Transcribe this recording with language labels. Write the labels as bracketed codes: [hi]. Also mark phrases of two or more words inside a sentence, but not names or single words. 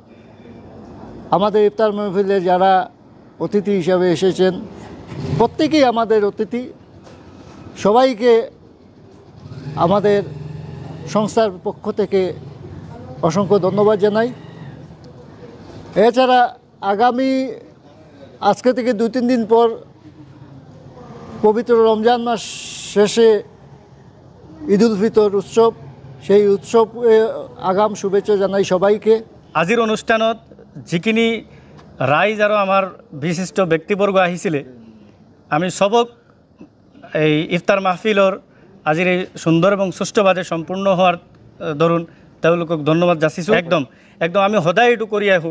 [bn] আমাদের ইফতার মাহফিলে যারা অতিথি হিসাবে এসেছেন, প্রত্যেকেই আমাদের অতিথি, সবাইকে আমাদের সংস্থার পক্ষ থেকে অসংখ্য ধন্যবাদ জানাই। এছাড়া আগামী আজকে থেকে 2-3 দিন পর পবিত্র রমজান মাস শেষে ঈদুল ফিতর উৎসব, সেই উৎসব আগাম শুভেচ্ছা জানাই সবাইকে। [as] আজিৰ অনুষ্ঠানত যিখিনি ৰাইজ আৰু আমাৰ বিশিষ্ট ব্যক্তিবৰ্গ আহিছিলে, আমি সবক এই ইফতাৰ মাহফিলৰ আজিৰ এই সুন্দৰ এবং সুষ্ঠুভাৱে সম্পূৰ্ণ হোৱাৰ দৰুণ তেওঁলোকক ধন্যবাদ যাচিছোঁ। একদম আমি সদায় এইটো কৰি আহোঁ।